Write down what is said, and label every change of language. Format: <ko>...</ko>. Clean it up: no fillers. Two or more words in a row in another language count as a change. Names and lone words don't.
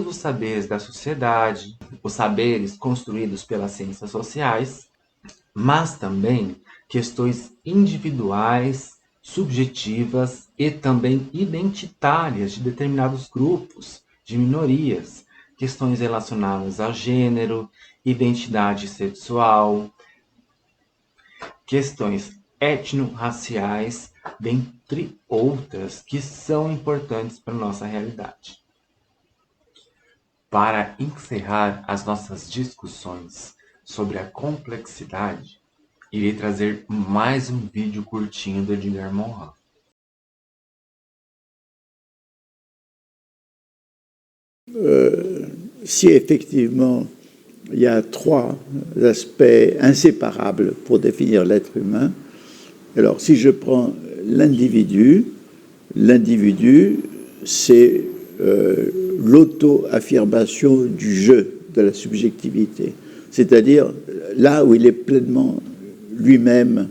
<pt>os saberes da sociedade, os saberes construídos pelas ciências sociais, mas também questões individuais, subjetivas e também identitárias de determinados grupos, de minorias, questões relacionadas a gênero, identidade sexual, questões étnico-raciais, dentre outras que são importantes para a nossa realidade. Para encerrar as nossas discussões sobre a complexidade, irei trazer mais um vídeo curtinho do Edgar Morin.</pt> <fr>Si effectivement il y a trois aspects inséparables pour définir l'être humain, alors si je prends l'individu, c'est l'auto-affirmation du jeu, de la subjectivité, c'est-à-dire là où il est pleinement lui-même.</fr>